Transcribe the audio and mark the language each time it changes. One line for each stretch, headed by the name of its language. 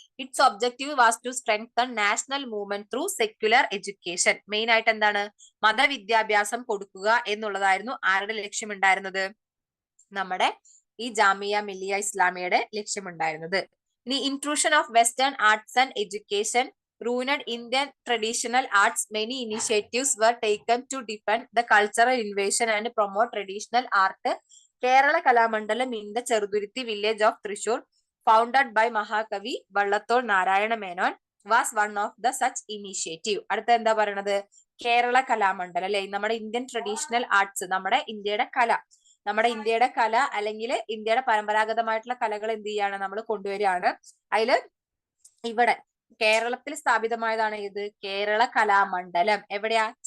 English: Its objective was to strengthen national movement through secular education.
Malayalam: Main ആയിട്ട് എന്താണ്? മതവിദ്യാഭ്യാസം കൊടുക്കുക എന്നുള്ളതായിരുന്നു ആരുടെ ലക്ഷ്യമുണ്ടായിരുന്നത്? നമ്മുടെ ഈ ജാമിയ മിലിയ ഇസ്ലാമിയുടെ ലക്ഷ്യമുണ്ടായിരുന്നത്.
English: ഇനി intrusion of western arts and education ruined Indian traditional arts. Many initiatives were taken to defend the cultural invasion and promote traditional art. Kerala Kalamandalam in the Cheruduruthi village of Thrissur, founded by Mahakavi Vallathol Narayana Menon, was one of the such initiative.
Malayalam: അടുത്ത എന്താ പറയണത്? കേരള കലാമണ്ഡലം അല്ലെ, നമ്മുടെ Indian traditional arts, നമ്മുടെ ഇന്ത്യയുടെ കല അല്ലെങ്കിൽ ഇന്ത്യയുടെ പരമ്പരാഗതമായിട്ടുള്ള കലകൾ എന്ത് ചെയ്യാണ്? നമ്മൾ കൊണ്ടുവരികയാണ്. അതില് ഇവിടെ കേരളത്തിൽ സ്ഥാപിതമായതാണ് ഇത് കേരള കലാമണ്ഡലം. എവിടെയാ?